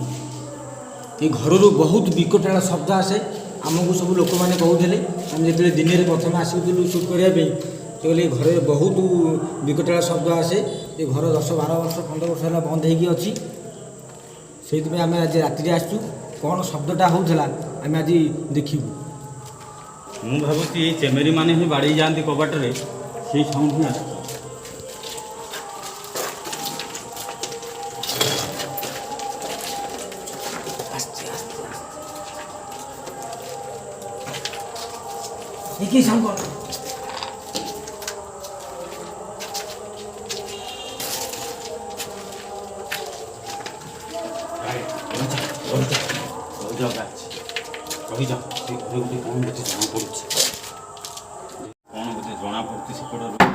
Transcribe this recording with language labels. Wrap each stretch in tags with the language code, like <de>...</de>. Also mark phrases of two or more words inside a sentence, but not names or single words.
<or>ଏ ଘରରୁ ବହୁତ ବିକଟାଳ ଶବ୍ଦ ଆସେ ଆମକୁ ସବୁ ଲୋକମାନେ କହୁଥିଲେ ଆମେ ଯେତେବେଳେ ଦିନରେ ପ୍ରଥମେ ଆସିଥିଲୁ ସୁଟ୍ କରିବା ପାଇଁ ସେତେବେଳେ ଏ ଘରେ ବହୁତ ବିକଟାଳ ଶବ୍ଦ ଆସେ ଏ ଘର 10-12 ବର୍ଷ 15 ବର୍ଷ ହେଲା ବନ୍ଦ ହେଇକି ଅଛି ସେଇଥିପାଇଁ ଆମେ ଆଜି ରାତିରେ ଆସିଛୁ କ'ଣ ଶବ୍ଦଟା ହେଉଥିଲା ଆମେ ଆଜି ଦେଖିବୁ ମୁଁ ଭାବୁଛି ଏଇ ଚେମେରି ମାନେ ହିଁ ବାଡ଼େଇ ଯାଆନ୍ତି କବାଟରେ ସେଇ ସାଉଣ୍ଡ ହିଁ ଆସୁଛି</or> <bn>কি সাউন্ড কর</bn> <or>ରହିଯାଅ ସେ ଘରେ ଗୋଟେ କ'ଣ ବୋଧେ ଜଣାପଡ଼ୁଛି କ'ଣ ବୋଧେ ଜଣାପଡ଼ୁଛି ସେପଟରୁ</or>